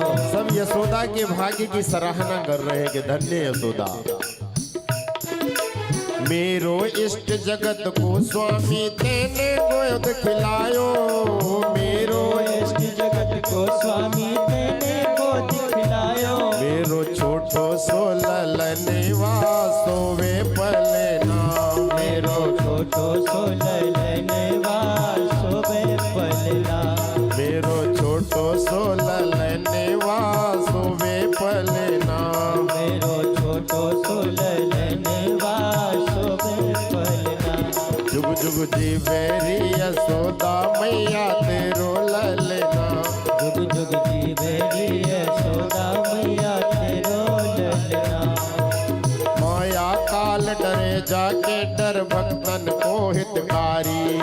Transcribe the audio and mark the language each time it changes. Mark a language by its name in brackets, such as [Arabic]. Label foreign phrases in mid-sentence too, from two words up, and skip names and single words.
[Hindi] सब यशोदा के भाग्य की सराहना कर रहे हैं कि धन्य यशोदा। [Braj] मेरो इष्ट जगत को स्वामी तेने गोद खिलायो, मेरो इष्ट जगत को स्वामी तेने गोद खिलायो। मेरो छोटो सो ललनवा सोवे पलना, मेरो छोटो सो ललनवा सोवे पलना। मेरो छोटो सो ललनवा सोवे पलना, मेरो छोटो सो ललनवा सोवे पलना। जुग जुग जी बेरी यशोदा मैया तेरो ललना, जुग जुग जी बेरी यशोदा मैया तेरो ललना। माया काल डरे जाके डर भक्तन को हितकारी,